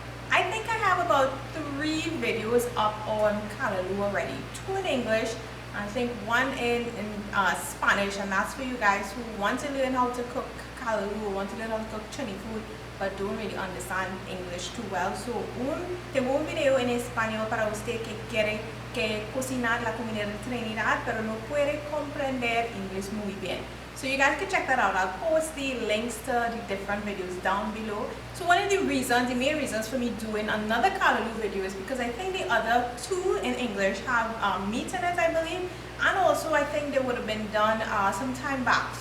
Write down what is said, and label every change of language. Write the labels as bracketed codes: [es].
[en] I think I have about 3 videos up on callaloo already, 2 in English, I think 1 in Spanish, and that's for you guys who want to learn how to cook callaloo, want to learn how to cook Trini food, but don't really understand English too well. [es] So tengo un video en español para usted que quiere cocinar la comida de Trinidad, pero no puede comprender inglés muy bien. [en] So you guys can check that out. I'll post the links to the different videos down below. So one of the main reasons for me doing another callaloo video is because I think the other 2 in English have meat in it, I believe, and also I think they would have been done some time back.